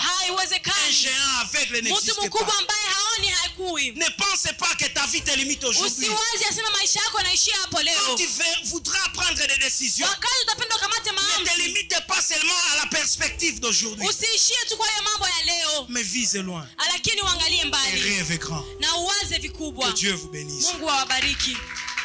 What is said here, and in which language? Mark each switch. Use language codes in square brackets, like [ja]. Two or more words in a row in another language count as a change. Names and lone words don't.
[fr] Un géant aveugle n'existe pas. Ne pense pas que ta vie te limite aujourd'hui. Quand tu voudras prendre des décisions, ne te limite pas seulement à la perspective d'aujourd'hui, mais vise loin. [sw] lakini uangalie mbali [fr] et rêve grand. [sw] na uwaze vikubwa. [fr] Que Dieu vous bénisse. [sw] Mungu awabariki.